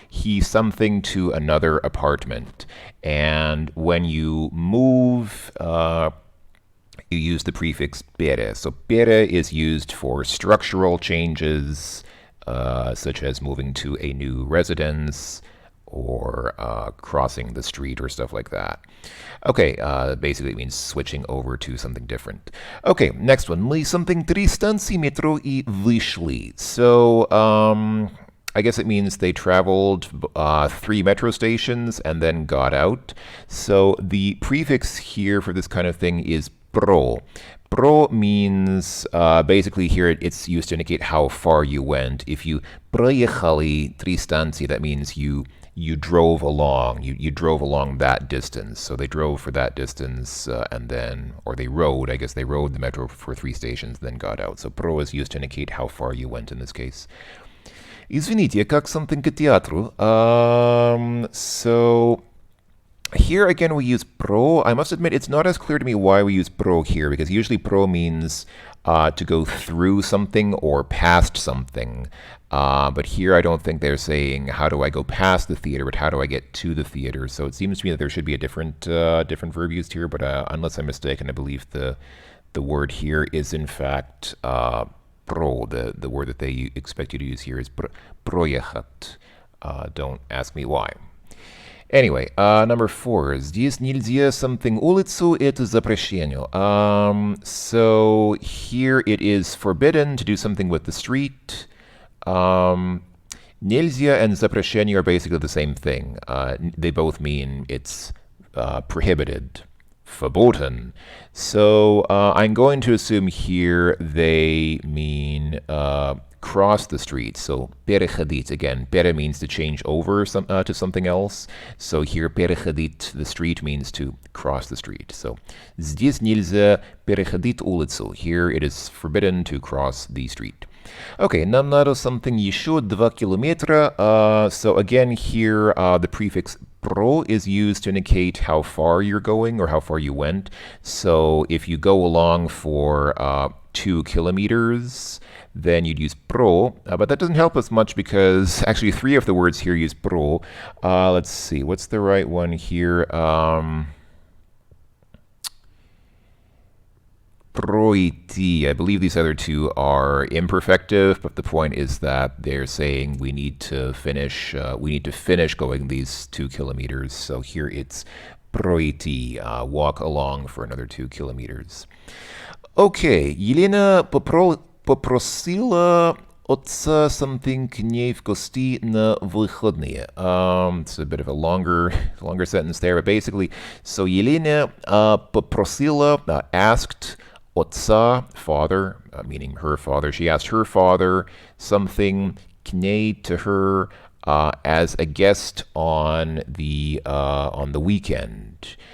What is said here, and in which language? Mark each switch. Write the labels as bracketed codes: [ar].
[en] He's something to another apartment. And when you move, you use the prefix pere. So pere is used for structural changes, such as moving to a new residence, or crossing the street or stuff like that. Okay, basically it means switching over to something different. Okay, next one. [ru] Мы [en] something [ru] 3 станции метро и вышли. [en] So, I guess it means they traveled 3 metro stations and then got out. So the prefix here for this kind of thing is pro. Pro means basically here it's used to indicate how far you went. If you [ru] проехали 3 станции, [en] that means you drove along. You drove along that distance. So they drove for that distance and then, or they rode. I guess they rode the metro for 3 stations, then got out. So pro is used to indicate how far you went in this case. [ru] Извините, как [en] something [ru] к театру? [en] So here again we use pro. I must admit it's not as clear to me why we use pro here, because usually pro means to go through something or past something. But here I don't think they're saying how do I go past the theater, but how do I get to the theater. So it seems to me that there should be a different verb used here, but unless I'm mistaken, I believe the word here is in fact pro. The word that they expect you to use here is проехать. Don't ask me why. Anyway, number 4. [ru] Здесь нельзя [en] something [ru] улицу, это запрещение. [en] So here it is forbidden to do something with the street. Нельзя and запрещение are basically the same thing. They both mean it's prohibited, verboten. So I'm going to assume here they mean cross the street. So переходить, again, пере means to change over to something else. So here переходить the street means to cross the street. [ru] So здесь нельзя переходить улицу. [en] Here it is forbidden to cross the street. Okay, [ru] нам надо [en] something [ru] еще 2 километра. [en] So again here the prefix pro is used to indicate how far you're going or how far you went. So if you go along for 2 kilometers, then you'd use pro, but that doesn't help us much because actually 3 of the words here use pro. Let's see, what's the right one here? Пройти. I believe these other 2 are imperfective, but the point is that they're saying we need to finish going these 2 kilometers. So here it's пройти, walk along for another 2 kilometers. Okay, [ru] Елена попросила отца [en] something [ru] к ней в гости на выходные. [en] It's a bit of a longer sentence there, but basically, so Елена [ru] попросила, [en] asked [ru] отца, [en] father, meaning her father. She asked her father something [ru] к ней, [en] to her, as a guest on the weekend.